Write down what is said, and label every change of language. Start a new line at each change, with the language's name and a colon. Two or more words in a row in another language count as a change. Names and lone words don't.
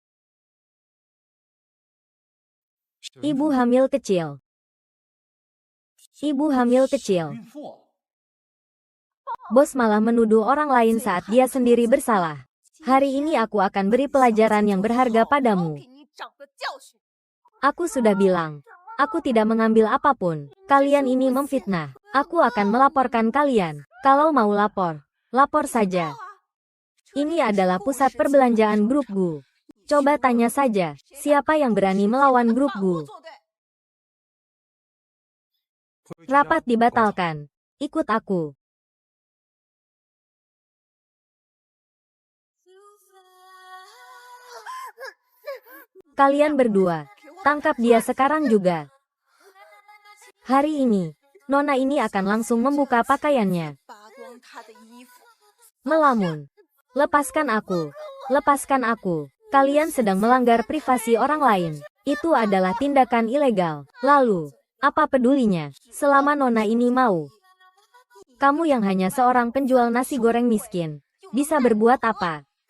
Indonesian: Ibu hamil kecil. Ibu hamil kecil.
Chinese: 孕妇。
Indonesian: Bos malah menuduh orang lain saat dia sendiri bersalah. Hari ini aku akan beri pelajaran yang berharga padamu.
Chinese: 给你长个教训。
Indonesian: Aku sudah bilang, aku tidak mengambil apapun. Kalian ini memfitnah. Aku akan melaporkan kalian. Kalau mau lapor, lapor saja. Ini adalah pusat perbelanjaan grup Gu. Coba tanya saja, siapa yang berani melawan grup Gu? Rapat dibatalkan. Ikut aku. Kalian berdua, tangkap dia sekarang juga. Hari ini, Nona ini akan langsung membuka pakaiannya.
Chinese: 扒光他的衣服。
Indonesian: Melamun. Lepaskan aku. Lepaskan aku. Kalian sedang melanggar privasi orang lain. Itu adalah tindakan ilegal. Lalu, apa pedulinya? Selama Nona ini mau. Kamu yang hanya seorang penjual nasi goreng miskin, bisa berbuat apa?